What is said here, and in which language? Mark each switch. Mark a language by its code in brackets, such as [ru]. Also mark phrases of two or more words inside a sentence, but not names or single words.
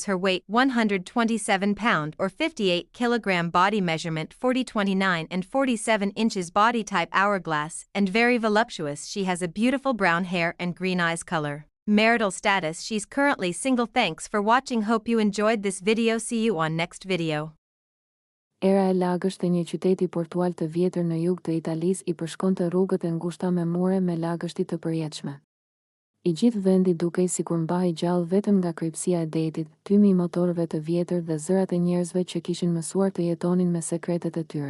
[en] Her weight 127 pound or 58 kilogram. Body measurement 40, 29 and 47 inches. Body type hourglass and very voluptuous. She has a beautiful brown hair and green eyes color. Marital status: she's currently single. Thanks for watching. Hope you enjoyed this video. See you on next video. [sq] Era e lagësht e një qyteti portual të vjetër në jug të Italisë i përshkonte rrugët e ngushta me mure me lagështi të përjetshme. I gjithë vendi dukej sikur mbahej gjallë vetëm nga krypësia e detit, tymi i motorëve të vjetër dhe zërat e njerëzve që kishin mësuar të jetonin me sekretet e tyre.